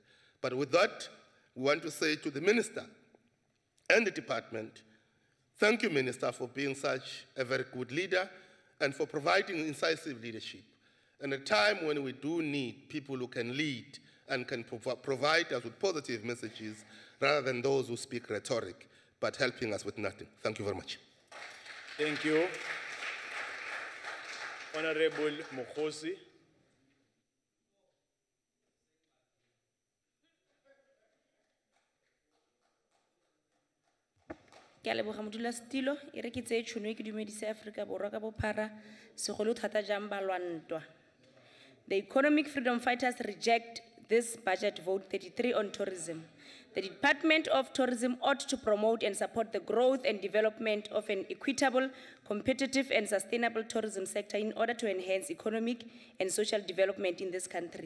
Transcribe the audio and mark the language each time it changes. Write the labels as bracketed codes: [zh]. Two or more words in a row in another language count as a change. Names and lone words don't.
[en] But with that, we want to say to the Minister and the department, thank you, Minister, for being such a very good leader and for providing incisive leadership. And a time when we do need people who can lead and can provide us with positive messages rather than those who speak rhetoric, but helping us with nothing. Thank you very much. Thank you. Honorable Mokhosi. [nso] Ke a leboga modulasetilo e re ke tseye tšhono e ke dumedise Afrika Borwa ka bophara segolo thata jang balwantwa. [en] The economic freedom fighters reject this budget vote 33 on tourism. The Department of Tourism ought to promote and support the growth and development of an equitable, competitive and sustainable tourism sector in order to enhance economic and social development in this country.